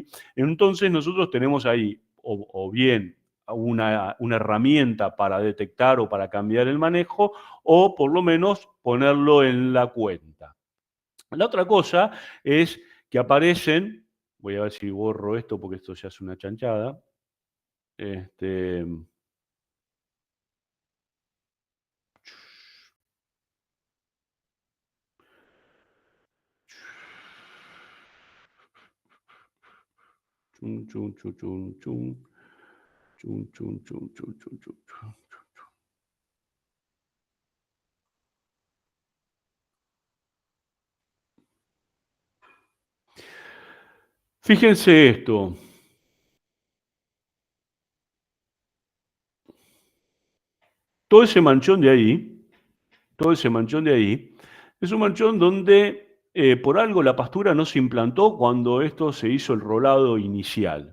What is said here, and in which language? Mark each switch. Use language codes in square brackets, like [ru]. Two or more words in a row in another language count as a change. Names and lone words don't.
[es] Entonces nosotros tenemos ahí o bien una herramienta para detectar o para cambiar el manejo, o por lo menos ponerlo en la cuenta. La otra cosa es que aparecen, voy a ver si borro esto porque esto ya es una chanchada. Chun, chun, chun, chun, chun. Chun, chun, chun, chun, chun, chun, chun. Fíjense esto. Todo ese manchón de ahí, es un manchón donde por algo la pastura no se implantó cuando esto se hizo el rolado inicial.